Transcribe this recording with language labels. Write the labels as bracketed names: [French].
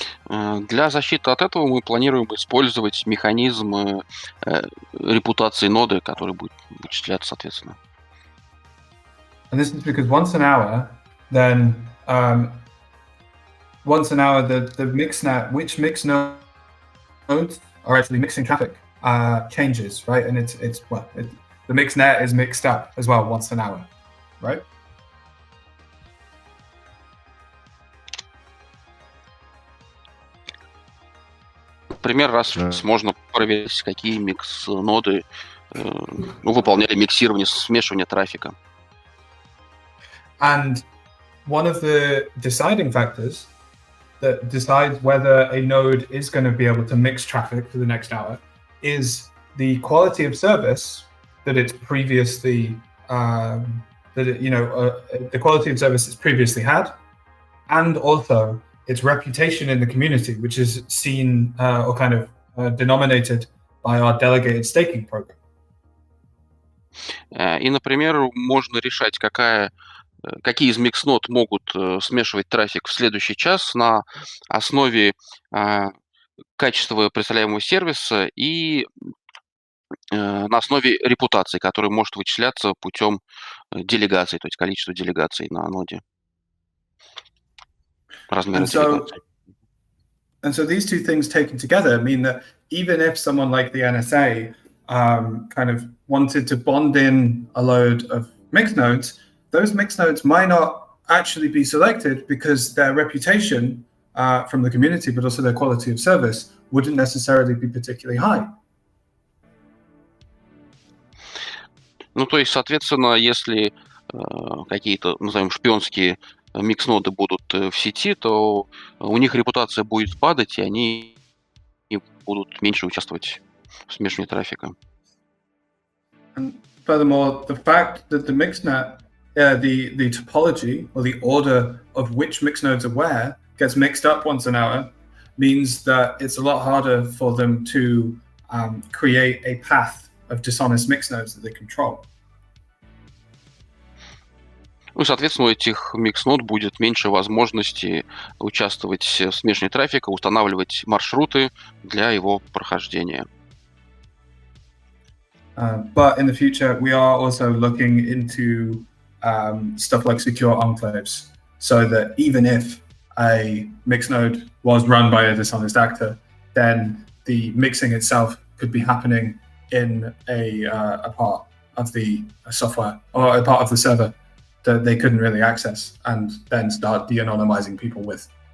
[Russian] Для защиты от этого мы планируем использовать механизм репутации ноды, который будет вычисляться соответственно. [English] And this is because once an hour, then once an hour, the mixnet, which mix nodes are actually mixing traffic, changes, right? And the mixnet is mixed up as well once an hour, right? [Russian] Например, раз в месяц можно проверить, какие микс-ноды выполняли миксирование, смешивание трафика. [English] And one of the deciding factors that decides whether a node is going to be able to mix traffic for the next hour is the quality of service that it's previously the quality of service it's previously had, and also its reputation in the community, which is seen or kind of denominated by our delegated staking program. [Russian] И, например, можно решать, какие из микс-нод могут смешивать трафик в следующий час на основе качества представляемого сервиса и на основе репутации, которая может вычисляться путем делегаций, то есть количество делегаций на ноде. Размер делегаций. [English] And so these two things taken together mean that even if someone like the NSA kind of wanted to bond in a load of mixed nodes, those mixed nodes might not actually be selected because their reputation from the community, but also their quality of service, wouldn't necessarily be particularly high. [Russian] Ну, то есть, соответственно, если какие-то, назовем, шпионские микс-ноды будут в сети, то у них репутация будет падать, и они будут меньше участвовать в смешивании трафика. [English] And furthermore, the fact that the mixnet, the topology or the order of which mix nodes are where gets mixed up once an hour means that it's a lot harder for them to create a path of dishonest mix nodes that they control. [Russian] Ну, соответственно, у этих микс-нод будет меньше возможности участвовать в смешивании трафика, устанавливать маршруты для его прохождения. [English] But in the future, we are also looking into stuff like secure enclaves, so that even if a mix node was run by a dishonest actor, then the mixing itself could be happening in a part of the software or a part of the server that they couldn't really access, and then start de-anonymizing people with.